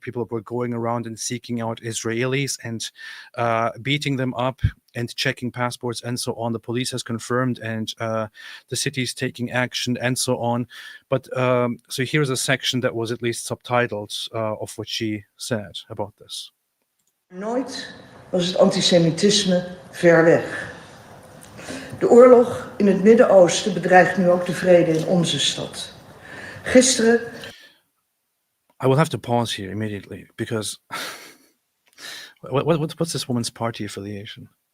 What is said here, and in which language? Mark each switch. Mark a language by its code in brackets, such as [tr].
[en] People were going around and seeking out Israelis and beating them up and checking passports and so on. The police has confirmed, and the city is taking action and so on. But so here's a section that was at least subtitled of what she said about this. [nl] Nooit was het antisemitisme ver weg. De oorlog in het Midden-Oosten bedreigt nu ook de vrede in onze stad. Gisteren. [en] I will have to pause here immediately because what's this woman's party affiliation?